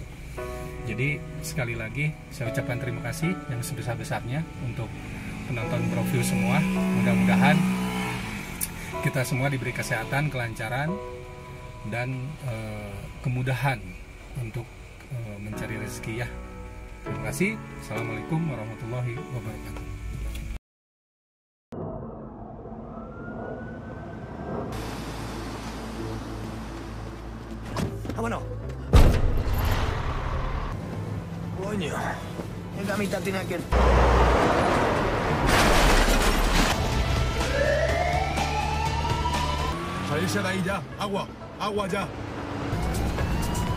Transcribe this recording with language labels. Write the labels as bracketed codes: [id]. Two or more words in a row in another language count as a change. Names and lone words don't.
[id] Jadi sekali lagi saya ucapkan terima kasih yang sebesar-besarnya untuk penonton Browview semua. Mudah-mudahan kita semua diberi kesehatan, kelancaran, dan kemudahan untuk mencari rezeki ya. Terima kasih. [ar] السلام عليكم ورحمة الله وبركاته. [es] Vámonos. Coño. Esa mitad tiene aquel. Salirse de ahí ya. Agua. Agua ya.